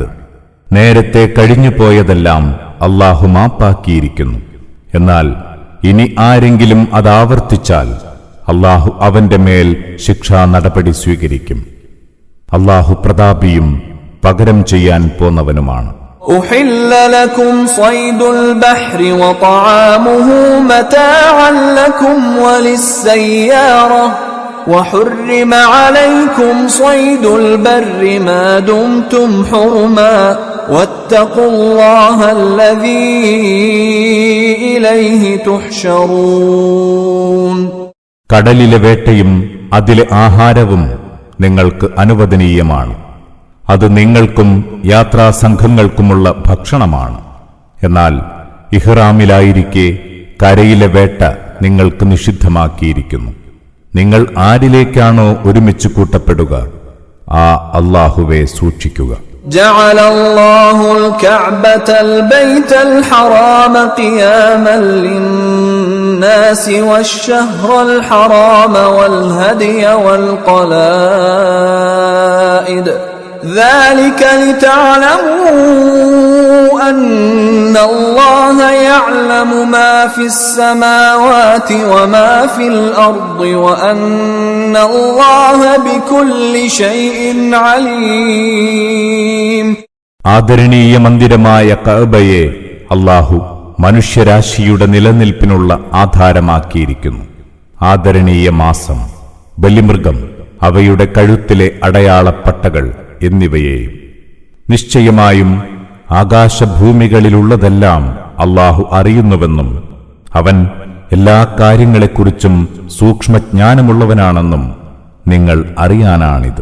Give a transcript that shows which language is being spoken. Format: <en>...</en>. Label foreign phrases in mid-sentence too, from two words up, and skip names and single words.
<ml>നേരത്തെ കഴിഞ്ഞുപോയതെല്ലാം അല്ലാഹു മാപ്പാക്കിയിരിക്കുന്നു. എന്നാൽ ഇനി ആരെങ്കിലും അതാവർത്തിച്ചാൽ അല്ലാഹു അവന്റെ മേൽ ശിക്ഷാ നടപടി സ്വീകരിക്കും. അല്ലാഹു പ്രതാപിയും പകരം ചെയ്യാൻ പോന്നവനുമാണ്.</ml> <ar>أحل لكم صيد البحر وطعامه متاعا لكم وللسيارة وحرم عليكم صيد البر ما دمتم حرما واتقوا الله الذي إليه تحشرون.</ar> <ml>കടലിലെ വേട്ടയും അതിലെ ആഹാരവും നിങ്ങൾക്ക് അനുവദനീയമാണ്. അത് നിങ്ങൾക്കും യാത്രാസംഘങ്ങൾക്കുമുള്ള ഭക്ഷണമാണ്. എന്നാൽ ഇഹ്റാമിലായിരിക്കെ കരയിലെ വേട്ട നിങ്ങൾക്ക് നിഷിദ്ധമാക്കിയിരിക്കുന്നു. നിങ്ങൾ ആരിലേക്കാണോ ഒരുമിച്ച് കൂട്ടപ്പെടുക ആ അല്ലാഹുവെ സൂക്ഷിക്കുക.</ml> <ar>جعل الله الكعبة البيت الحرام قياما للناس والشهر الحرام والهدي والقلائد ذلك لتعلموا أن الله يعلم ما في السماوات وما في الأرض وأن الله بكل شيء عليم.</ar> <ml>ആദരണീയ മന്ദിരമായ കഅബയെ അല്ലാഹു മനുഷ്യരാശിയുടെ നിലനിൽപ്പിനുള്ള ആധാരമാക്കിയിരിക്കുന്നു. ആദരണീയ മാസം, ബലിമൃഗം, അവയുടെ കഴുത്തിലെ അടയാളപ്പട്ടകൾ എന്നിവയെയും. നിശ്ചയമായും ആകാശഭൂമികളിലുള്ളതെല്ലാം അല്ലാഹു അറിയുന്നുവെന്നും അവൻ എല്ലാ കാര്യങ്ങളെക്കുറിച്ചും സൂക്ഷ്മജ്ഞാനമുള്ളവനാണെന്നും നിങ്ങൾ അറിയാനാണിത്.</ml>